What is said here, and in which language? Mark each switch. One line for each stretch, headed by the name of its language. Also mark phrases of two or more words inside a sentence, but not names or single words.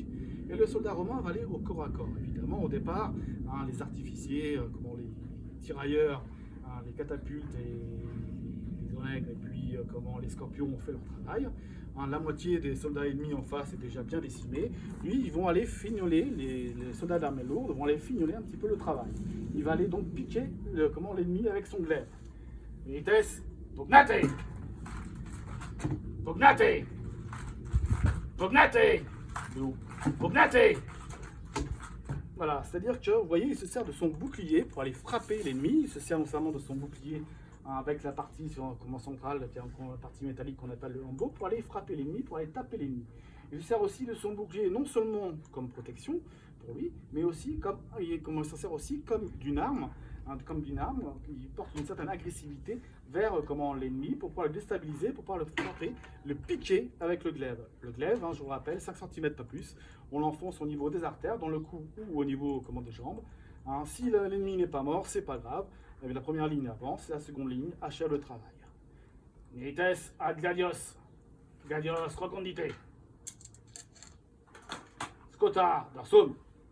French: Et le soldat romain va aller au corps à corps. Évidemment, au départ, les artificiers, les tirailleurs, les catapultes et les oreilles, et puis les scorpions ont fait leur travail. La moitié des soldats ennemis en face est déjà bien décimée. Lui, ils vont aller fignoler, les soldats d'armée lourde vont aller fignoler un petit peu le travail. Il va aller donc piquer l'ennemi avec son glaive.
Latin: Milites, pugnate! Pugnate! Pugnate! Pugnate!
French: Voilà, c'est-à-dire que, vous voyez, il se sert de son bouclier pour aller frapper l'ennemi. Il se sert notamment de son bouclier avec la partie centrale, qui est la partie métallique qu'on appelle le hambo, pour aller frapper l'ennemi, pour aller taper l'ennemi. Il se sert aussi de son bouclier non seulement comme protection pour lui, mais aussi il s'en sert aussi comme d'une arme. Il porte une certaine agressivité vers l'ennemi pour pouvoir le déstabiliser, pour pouvoir le frapper, le piquer avec le glaive. Le glaive, je vous rappelle, 5 cm pas plus, on l'enfonce au niveau des artères, dans le cou ou au niveau des jambes. Si l'ennemi n'est pas mort, c'est pas grave. La première ligne avance, la seconde ligne achève le travail.
Latin: Milites ad gladios recondite. Scota, darsum.